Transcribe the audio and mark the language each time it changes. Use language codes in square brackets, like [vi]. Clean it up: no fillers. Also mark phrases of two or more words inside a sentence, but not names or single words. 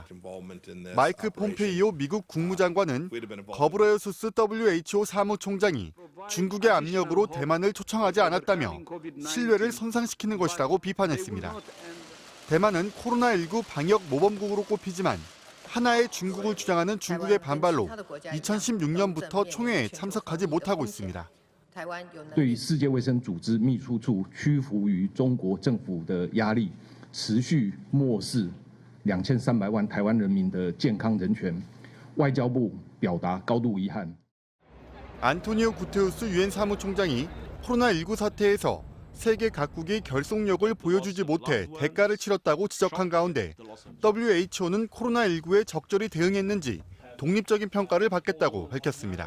[ko] 마이크 폼페이오 미국 국무장관은 거브러여수스 WHO 사무총장이 중국의 압력으로 대만을 초청하지 않았다며 신뢰를 손상시키는 것이라고 비판했습니다. 대만은 코로나19 방역 모범국으로 꼽히지만 하나의 중국을 주장하는 중국의 반발로 2016년부터 총회에 참석하지 못하고 있습니다. [zh] 对于世界卫生组织秘书处屈服于中国政府的压力，持续漠视2300万台湾人民的健康人权，外交部表达高度遗憾。 [ko] 안토니오 구테우스 유엔 사무총장이 코로나19 사태에서 세계 각국이 결속력을 보여주지 못해 대가를 치렀다고 지적한 가운데 WHO는 코로나19에 적절히 대응했는지 독립적인 평가를 받겠다고 밝혔습니다.